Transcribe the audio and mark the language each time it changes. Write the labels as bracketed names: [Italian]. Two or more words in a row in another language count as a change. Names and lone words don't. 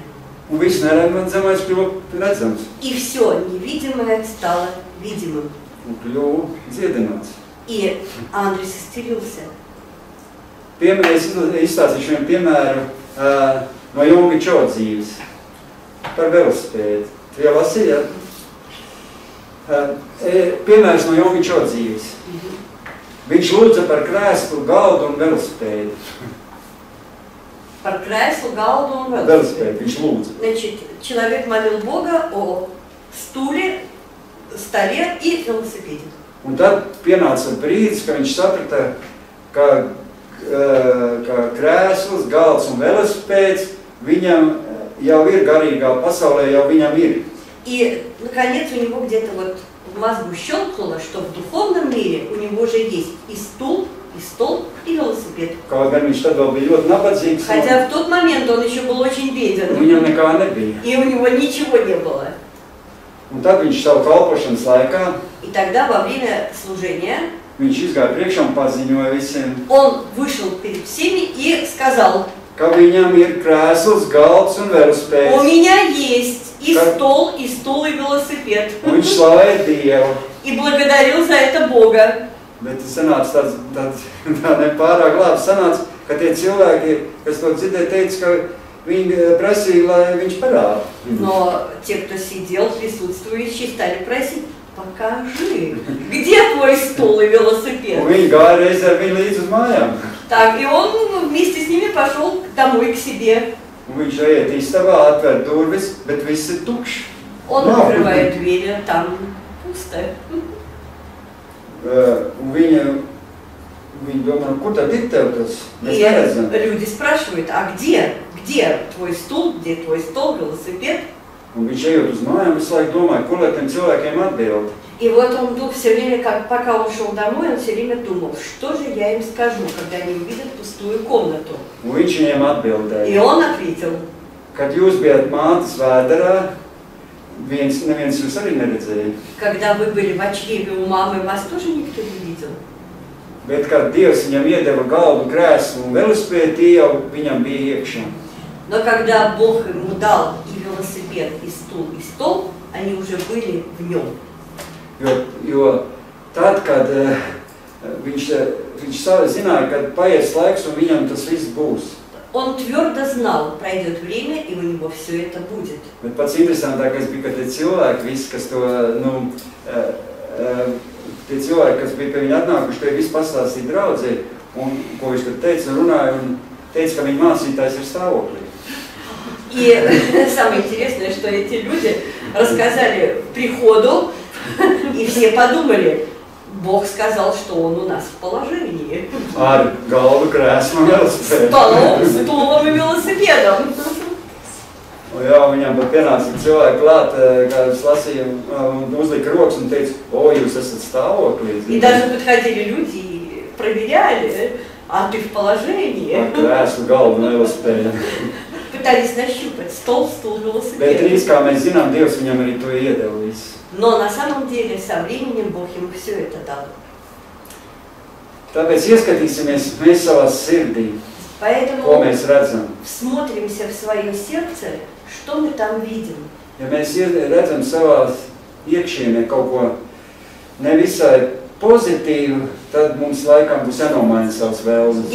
[Latvian] Un viss neredzamais kļuva redzams. [Russian] И все невидимое стало видимым. [Latvian] Un kļuva dziedināts. [Russian] И Андрис исцелился. [Latvian] Es izstāstīšu vienu piemēru no Junga Čo dzīves par velosipēdu. Tu jau lasīji, ja? Piemērs no Junga Čo dzīves. Viņš lūdza par krēslu, galdu un velosipēdu. Par krēslu, galdu un велосипед. Viņš lūdza. [Russian] Значит, человек молил Бога о стуле, столе и велосипеде. [Latvian] Un tad pienāca brīdis, ka viņš saprata, ka krēsls, galds un velosipēds viņam jau ir garīgā pasaulē, jau viņam ir. [Russian] И, наконец, у него где-то вот в мозгу щелкнуло, что в духовном мире у него же есть и стул, и стол, и велосипед. [Latvian] Kaut gan viņš tad vēl bija ļoti nabadzīgs. [Russian] Хотя в тот момент он еще был очень беден. [Latvian] Viņam nekā nebija. [Russian] И у него ничего не было. [Latvian] Un tad viņš savu kalpošanas laikā, [Russian] И тогда во время служения [Latvian] viņš izgāja priekšā un paziņoja visiem, [Russian] он вышел перед всеми и сказал: [Latvian] ka viņam ir krēsls, galds un [Russian] у [Latvian] velosipēds. [Russian] меня есть и стол, и стул, и велосипед. [Latvian] Un viņš slavēja Dievu. [Russian] И благодарил за это Бога. [Latvian] Bet sanāca tā nepārāk labi. Sanāca, ka tie cilvēki, kas to dzirdēja, teica, ka viņi prasīja, lai viņš parāda. [Russian] Но те, кто сидел, присутствующие, стали просить: покажи, где твой стол и велосипед? [Latvian] Un viņi gāja reiz ar viņu līdz uz mājām. [Russian] Так, и он вместе с ними пошел домой к себе. [Latvian] Un viņš iet istabā, atver durvis, bet viss ir tukšs. [Russian] Он открывает дверь, а там пусто. [Latvian] Un viņi domā, kur tad ir tev tas? Mēs neredzam. [Russian] И люди спрашивают: а где твой стул, где твой стол, велосипед? [Latvian] Un viņš ejot uz mājām, visu laiku domāja, ko lai tiem cilvēkiem atbild. [Russian] И вот он все время, пока он шел домой, он все время думал, что же я им скажу, когда они увидят пустую комнату. [Latvian] Un viņš viņiem atbildēja. [Russian] И он ответил: [Latvian] Kad jūs bijat mātes vēderā, neviens jūs arī neredzēja. [Russian] когда вы были в очреве у мамы, вас тоже никто не видел. [Latvian] Bet, kad Dievs viņam iedeva galdu, krēslu un velosipēdu, tie jau viņam bija iekšā. [Russian] Но когда Бог ему дал и велосипед, и стол, они уже были в нем. [Latvian] Jo tad, kad viņš zināja, ka paies laiks un viņam tas viss būs. [Russian] Он твердо знал, пройдет время, и у него все это будет. [Latvian] Bet pats interesantākais bija, ka tie cilvēki, visi, kas to, tie cilvēki, kas bija pie viņa atnākuši, tie visi pastāstīja draudzē, un ko viņš tad teica, runāja, un teica, ka viņa mācītājs ir stāvoklī. [Russian] И самое интересное, что эти люди рассказали приходу, и все подумали: Bог сказал, что Он у нас в положении. [Latvian] Ar galvu, krēslu un velosipēdu. [Russian] Столом, стулом и велосипедом. [Latvian] Jā, viņam pat pienāca cilvēki klāt, kā es lasīju, un uzlika rokas un teica, o, jūs esat stāvoklī. [Russian] И даже подходили люди и проверяли, а ты в положении. [Latvian] Ar krēslu, galvu un velosipēdu. [Russian] Пытались нащупать стол, стул, велосипед. [Latvian] Bet drīz, kā mēs zinām, Dievs viņam arī to iedeva visu. [Russian] Но на самом деле со временем Бог ему все это дал. [Latvian] Tāpēc ieskatīsimies mēs savā sirdī, ko mēs redzam. [Russian] Смотримся в свое сердце, что мы там видим. [Latvian] Ja mēs redzam savā iekšienē kaut ko nevisai pozitīvu, tad mums laikam būs jānomaina savas vēlmes.